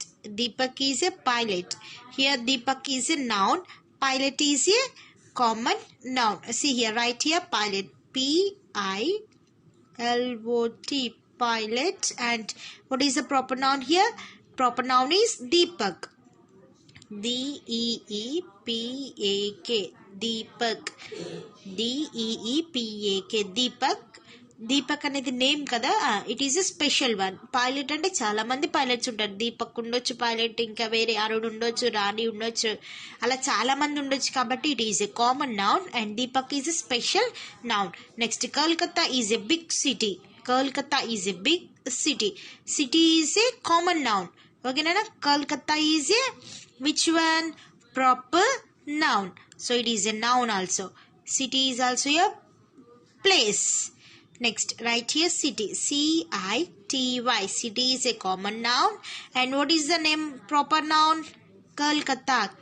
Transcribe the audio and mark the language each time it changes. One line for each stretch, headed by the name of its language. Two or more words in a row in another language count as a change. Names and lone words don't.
English: Deepak is a pilot. Here Deepak is a noun. Pilot is a common noun. See here, right here, pilot. P-I-L-O-T. Pilot. And what is the proper noun here? Proper noun is Deepak. D-E-E-P-A-K. Deepak. D-E-E-P-A-K. Deepak.
Telugu: దీపక్ అనేది నేమ్ కదా,
English: it is a special one.
Telugu: పైలట్ అంటే చాలా మంది పైలట్స్ ఉంటారు. దీపక్ ఉండొచ్చు పైలట్, ఇంకా వేరే అరుణ్ ఉండొచ్చు, రాణి ఉండొచ్చు, అలా చాలా మంది ఉండొచ్చు.
English: కాబట్టి it is a common noun and Deepak is a special noun. Next, Kolkata is a big city. Kolkata is a big city. City is a common noun. ఓకేనా? Kolkata is a which one? Proper noun. So it is a noun also. City is also a place. Next, write here city. C-I-T-Y. City is a common noun. And what is the name? Proper noun? Kolkata.